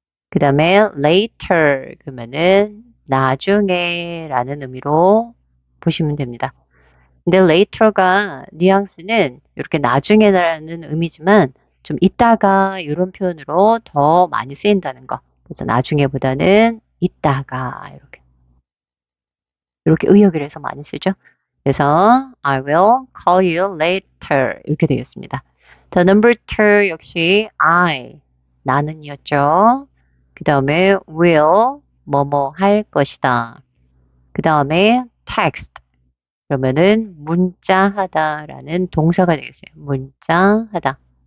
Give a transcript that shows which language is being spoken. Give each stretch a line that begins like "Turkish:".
Korean: 그 다음에 later 그러면은 나중에 라는 의미로 보시면 됩니다. 근데 later가 뉘앙스는 이렇게 나중에라는 의미지만 좀 이따가 이런 표현으로 더 많이 쓰인다는 거. 그래서 나중에보다는 이따가 이렇게 의역을 해서 많이 쓰죠. 그래서
English: I will call you later
Korean: 이렇게 되겠습니다. 자, number two 역시 I 나는이었죠. 그 다음에 will 뭐뭐 할 것이다. 그 다음에 text 그러면은 문자하다라는 동사가 되겠어요. 문자하다.